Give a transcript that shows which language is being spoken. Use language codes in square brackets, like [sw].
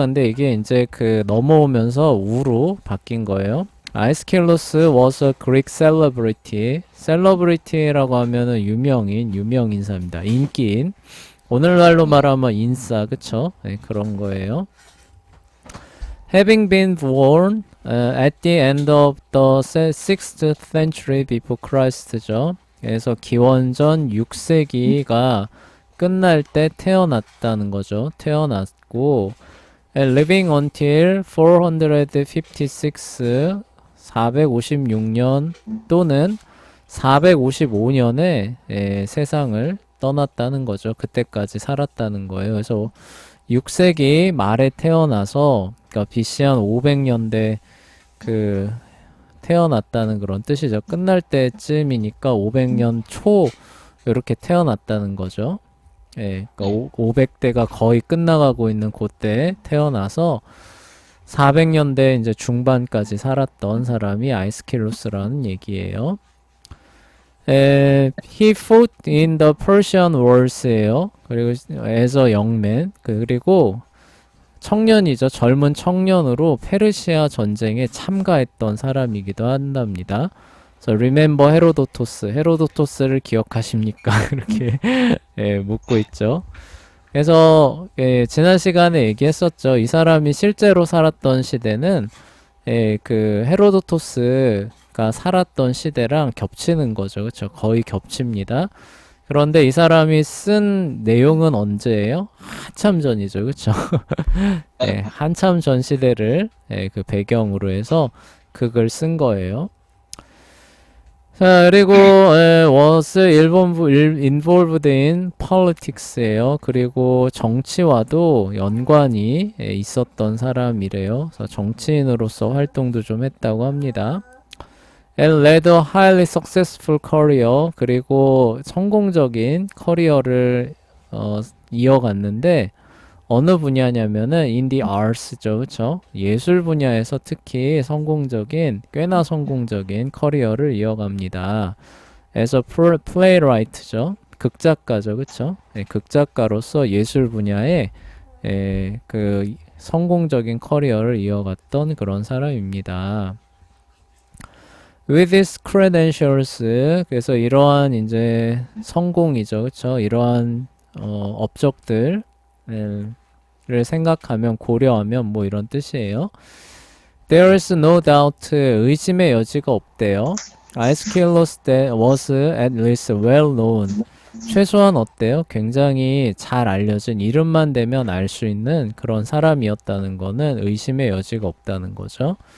[ko] 근데 이게 이제 그 넘어오면서 우로 바뀐 거예요. [en] 아이스킬로스 was a Greek celebrity. [ko] celebrity라고 하면은 유명인, 유명 인사입니다. 인기인. 오늘날로 네. 말하면 인싸, 그쵸? 네, 그런 거예요. [en] Having been born at the end of the 6th century before Christ죠. [ko] 그래서 기원전 6세기가 끝날 때 태어났다는 거죠. 태어났고 [en] and living until 456 [ko] 456년 또는 455년에 세상을 떠났다는 거죠. 그때까지 살았다는 거예요. 그래서 6세기 말에 태어나서 그러니까 BC 한 500년대 그 태어났다는 그런 뜻이죠. 끝날 때쯤이니까 500년 초 이렇게 태어났다는 거죠. 그러니까 네. 500대가 거의 끝나가고 있는 그때 태어나서 400년대 이제 중반까지 살았던 사람이 아이스킬로스라는 얘기예요. [en] He fought in the Persian Wars예요. [ko] 그리고 [en] as a young man. [ko] 그리고 청년이죠. 젊은 청년으로 페르시아 전쟁에 참가했던 사람이기도 한답니다. 그래서 [en] remember [ko] 헤로도토스. 헤로도토스를 기억하십니까? 이렇게 묻고 있죠. 그래서 지난 시간에 얘기했었죠. 이 사람이 실제로 살았던 시대는 그 헤로도토스가 살았던 시대랑 겹치는 거죠. 그렇죠? 거의 겹칩니다. 그런데 이 사람이 쓴 내용은 언제예요? 한참 전이죠. 그렇죠? 네. 한참 전 시대를 그 배경으로 해서 그 글 쓴 거예요. 자, 그리고 [en] was involved in politics예요. [ko] 그리고 정치와도 연관이 있었던 사람이래요. 그래서 정치인으로서 활동도 좀 했다고 합니다. [en] And led a highly successful career. [ko] 그리고 성공적인 커리어를 이어갔는데 어느 분야냐면은 [en] in the arts [ko] 죠, 그렇죠? 예술 분야에서 특히 꽤나 성공적인 커리어를 이어갑니다. [en] as a playwright [ko] 죠, 극작가죠, 그렇죠? 극작가로서 예술 분야에 그 성공적인 커리어를 이어갔던 그런 사람입니다. [en] With his credentials, [ko] 그래서 이러한 이제 성공이죠, 그렇죠? 이러한 업적들 를 생각하면 고려하면 뭐 이런 뜻이에요. [en] There is no doubt [ko] 의심의 여지가 없대요. [en] Aeschylus was at least well known. [ko] 최소한 어때요? 굉장히 잘 알려진 이름만 대면 알 수 있는 그런 사람이었다는 거는 의심의 여지가 없다는 거죠.